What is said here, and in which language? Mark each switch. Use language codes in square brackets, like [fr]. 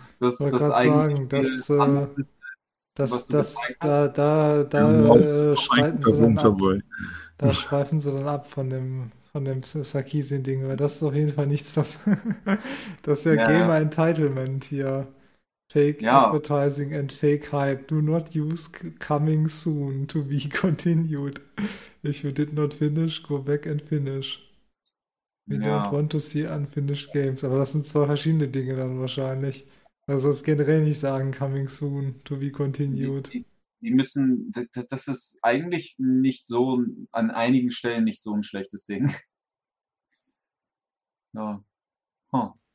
[de] Das ist eigentlich sagen, das, anders, das, was das da schweifen sie dann ab von dem Sarkeesian-Ding, weil das ist auf jeden Fall nichts, was das ist ja Gamer Entitlement hier. [en] Fake Advertising and Fake Hype. Do not use coming soon to be continued. If you did not finish, go back and finish. We don't want to see unfinished games. [de] Aber das sind zwei verschiedene Dinge dann wahrscheinlich. Also das generell nicht sagen, [en] coming soon, to be continued. [de] Die müssen, das ist eigentlich nicht so, an einigen Stellen nicht so ein schlechtes Ding. Ja. Huh.